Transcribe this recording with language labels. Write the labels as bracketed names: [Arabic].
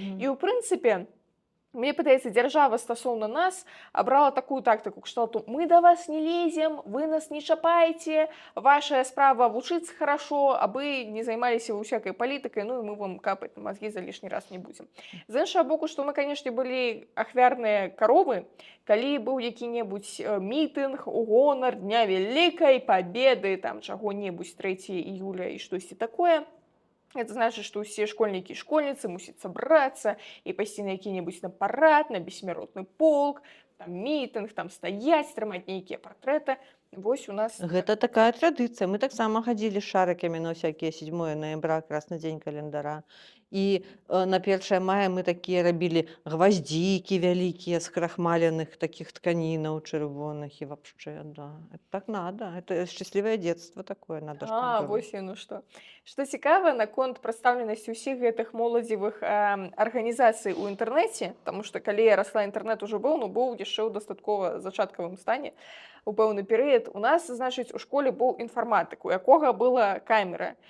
[Belarusian] І, ў прынцыпе, мне падаецца, дзяржава стасоўна нас абрала такую тактыку, кшталту мы да вас не лезем, вы нас не чапаеце, вашая справа вучыцца хорошо, а вы не займаліся усякай палітыкай, ну і мы вам капаць на мазгі за лішні раз не будзем. З іншага боку, што мы, канешне, былі ахвярныя каровы, калі быў які-небудзь мітынг у гонар Дня Вялікай Пабеды, там чаго-небудзь 3 іюля і штосьці такое. [Russian] Это значит, что все школьники и школьницы мусят собраться и пойти на какие-нибудь на парад, на бессмертный полк, там митинг, там стоять, [Belarusian] трымаць нейкія партрэты. Вось у нас... Гэта такая традыцыя. Мы таксама хадзілі з шарыкамі на [Russian] всякие 7 ноября, [Belarusian] красны дзень календара. І на 1 мая мы такія рабілі гвоздзікі вялікія з крахмаленых таких тканінаў чырвоных і [Russian] вообще, да. Это так надо. Это счастливое детство такое надо. [Belarusian] Вось яно што. Што цікава, наконт прадстаўленасці ўсіх гэтых моладзевых арганізацый у інтэрнэце, таму што калі я расла, інтэрнэт ужо быў, ну быў яшчэ ў дастаткова зачаткавым стане. У пэўны перыяд у нас, значыць, у школе быў інфарматык, у якога была камера.